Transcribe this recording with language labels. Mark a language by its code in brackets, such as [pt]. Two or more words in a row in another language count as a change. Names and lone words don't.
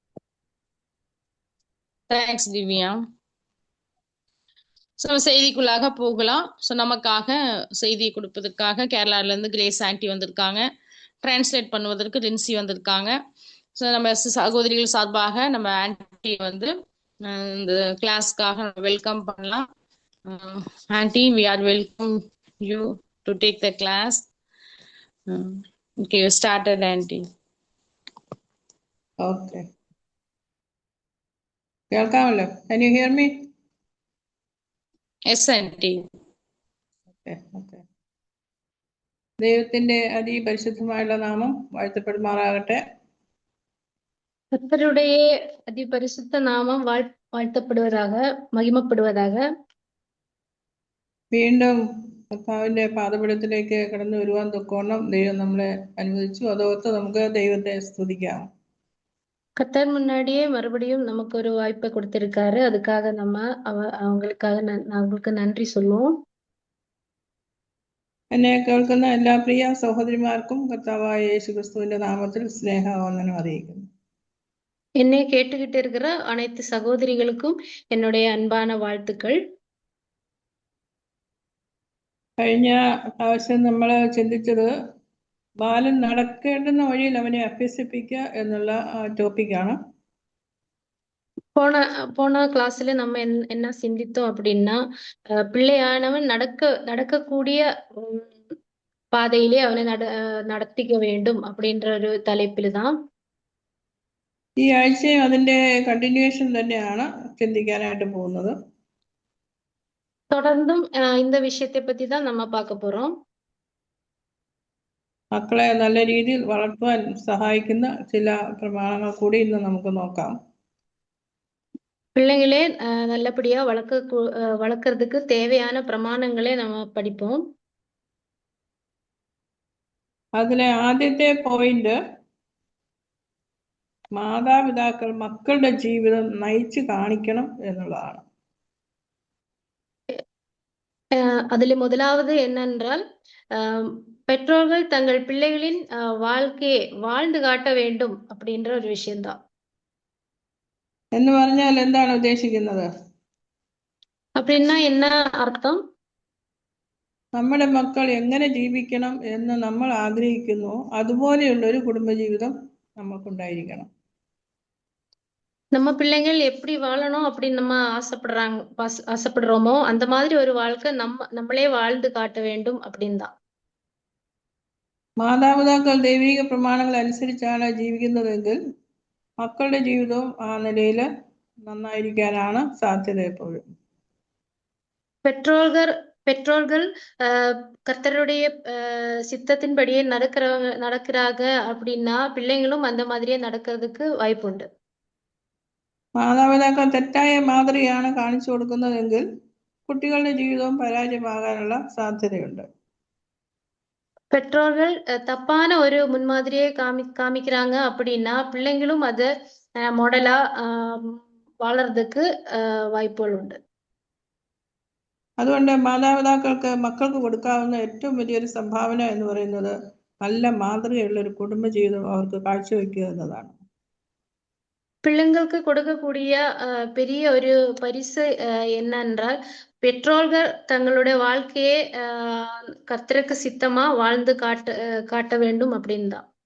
[ta] தேங்க்ஸ் திவ்யா. ஸோ செய்திக்குள்ளாக போகலாம். ஸோ நமக்காக செய்தியை கொடுப்பதற்காக கேரளால இருந்து கிரேஸ் ஆண்டி வந்திருக்காங்க. டிரான்ஸ்லேட் பண்ணுவதற்கு லின்சி வந்திருக்காங்க. ஸோ நம்ம சகோதரிகள் சார்பாக நம்ம ஆண்டி வந்து இந்த கிளாஸ்க்காக வெல்கம் பண்ணலாம். ஆண்டி, [en] we are welcome you to take the class. Okay, you started, Aunty. Okay. കേൾക്കാമല്ലോ? Can you hear me? Yes, Aunty. Okay, okay. [ml] ദൈവത്തിന്റെ അതിപരിശുദ്ധമായുള്ള നാമം വാഴ്ത്തപ്പെടുമാറാകട്ടെ. [ta] கர்த்தருடைய அதிபரிசுத்த நாமம் வாழ்த்தப்படுவதாக, மகிமைப்படுவதாக. [ml] വീണ്ടും കർത്താവിന്റെ പാദപീഠത്തിലേക്ക് കടന്നു വരുവാൻ തൊക്കോണം ദൈവം നമ്മളെ അനുവദിച്ചു. അതോർത്ത് നമുക്ക് ദൈവത്തെ സ്തുതിക്കാം. [ta] கர்த்தர் முன்னாடியே மறுபடியும் நமக்கு ஒரு வாய்ப்பை கொடுத்திருக்காரு. அதுக்காக நம்ம அவங்களுக்கு நன்றி சொல்லுவோம். [ml] എന്നെ കേൾക്കുന്ന എല്ലാ പ്രിയ സഹോദരിമാർക്കും കർത്താവായ യേശുക്രിസ്തുവിന്റെ നാമത്തിൽ സ്നേഹവന്ദനം അറിയിക്കുന്നു. [ta] என்னை கேட்டுக்கிட்டு இருக்கிற அனைத்து சகோதரிகளுக்கும் என்னுடைய அன்பான வாழ்த்துக்கள். [ml] കഴിഞ്ഞ പ്രാവശ്യം നമ്മൾ ചിന്തിച്ചത് ബാലൻ നടക്കേണ്ടുന്ന വഴിയിൽ അവനെ അഭ്യസിപ്പിക്കുക എന്നുള്ള ടോപ്പിക്കാണ്. [ta] போன கிளாஸ்ல நம்ம என்ன சிந்தித்தோம் அப்படின்னா, பிள்ளையானவன் நடக்கக்கூடிய பாதையிலே அவனை நடத்திக்க வேண்டும் அப்படின்ற ஒரு தலைப்பில் தான். [ml] ഈ ആഴ്ചയും അതിന്റെ കണ്ടിന്യൂവേഷൻ തന്നെയാണ് ചിന്തിക്കാനായിട്ട് പോകുന്നത്. [ta] தொடர்ந்தும் இந்த விஷயத்தை பத்தி தான் நம்ம பார்க்க போறோம். [ml] മക്കളെ നല്ല രീതിയിൽ വളർത്തുവാൻ സഹായിക്കുന്ന ചില പ്രമാണങ്ങൾ കൂടി ഇന്ന് നമുക്ക് നോക്കാം. [ta] பிள்ளைங்களே நல்லபடியா வளர்க்கறதுக்கு தேவையான பிரமாணங்களே நம்ம படிப்போம். [ml] അതിലെ ആദ്യത്തെ പോയിന്റ് മാതാപിതാക്കൾ മക്കളുടെ ജീവിതം നയിച്ചു കാണിക്കണം എന്നുള്ളതാണ്. [ta] அதுல முதலாவது என்னென்றால், பெற்றோர்கள் தங்கள் பிள்ளைகளின் வாழ்க்கையை வாழ்ந்து காட்ட வேண்டும் அப்படின்ற ஒரு விஷயம்தான். [ml] എന്ന് പറഞ്ഞാൽ എന്താണ് ഉദ്ദേശിക്കുന്നത്? [ta] அப்படின்னா என்ன அர்த்தம்? [ml] നമ്മുടെ മക്കൾ എങ്ങനെ ജീവിക്കണം എന്ന് നമ്മൾ ആഗ്രഹിക്കുന്നു അതുപോലെയുള്ള ഒരു കുടുംബജീവിതം നമുക്കുണ്ടായിരിക്കണം. [ta] நம்ம பிள்ளைங்கள் எப்படி வாழணும் அப்படின்னு நம்ம ஆசைப்படுறோமோ அந்த மாதிரி ஒரு வாழ்க்கை நம்மளே வாழ்ந்து காட்ட வேண்டும் அப்படின்னு தான். [ml] മാതാപിതാക്കൾ ദൈവിക പ്രമാണങ്ങൾ അനുസരിച്ചാണ് ജീവിക്കുന്നതെങ്കിൽ മക്കളുടെ ജീവിതവും ആ നിലയിൽ നന്നായിരിക്കാനാണ് സാധ്യത എപ്പോഴും. [ta] பெற்றோர்கள் கர்த்தருடைய சித்தத்தின்படியே நடக்கிறாங்க அப்படின்னா பிள்ளைங்களும் அந்த மாதிரியே நடக்கிறதுக்கு வாய்ப்புண்டு. [ml] മാതാപിതാക്കൾ തെറ്റായ മാതൃകയാണ് കാണിച്ചു കൊടുക്കുന്നതെങ്കിൽ കുട്ടികളുടെ ജീവിതവും പരാജയമാകാനുള്ള സാധ്യതയുണ്ട്. [ta] பெற்றோர்கள் தப்பான ஒரு முன்மாதிரியை காமிக்கிறாங்க அப்படின்னா பிள்ளைங்களும் அதை மாடலா വളർறதுக்கு வாய்ப்புகள் உண்டு. [ml] അതുകൊണ്ട് മാതാപിതാക്കൾക്ക് മക്കൾക്ക് കൊടുക്കാവുന്ന ഏറ്റവും വലിയൊരു സംഭാവന എന്ന് പറയുന്നത് നല്ല മാതൃകയുള്ള ഒരു കുടുംബജീവിതം അവർക്ക് കാഴ്ചവെക്കുക എന്നതാണ്. [ta] பிள்ளைங்களுக்கு கொடுக்கக்கூடிய பெரிய ஒரு பரிசு என்னென்றால் பெற்றோர்கள் தங்களுடைய வாழ்க்கையை கர்த்தருக்கு சித்தமா வாழ்ந்து காட்ட வேண்டும் அப்படின்னு தான்.